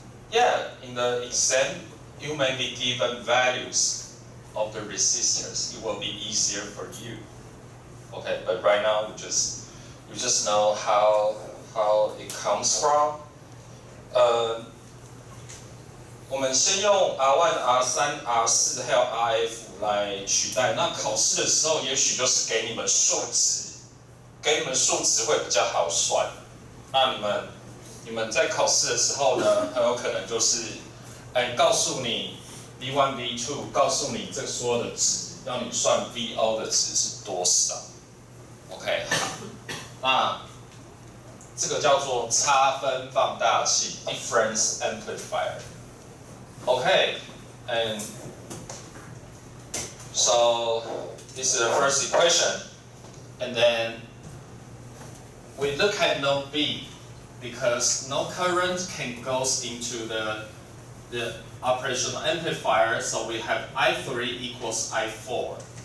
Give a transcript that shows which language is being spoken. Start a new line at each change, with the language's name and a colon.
English: Yeah, in the exam, you may be given values of the resistors. It will be easier for you. Okay, but right now you just know how it comes from.
Chinese: 我们先用 R1、R3、R4 还有 RF 来取代。那考试的时候，也许就是给你们数值，会比较好算。那你们在考试的时候呢，很有可能就是，告诉你 V1、V2， 告诉你这所有的值，让你算 VO 的值是多少。 OK， 好，那这个叫做差分放大器 （difference amplifier）。
English: Okay, and so this is the first equation, and then we look at node B because no current can goes into the operational amplifier, so we have I3 equals I4.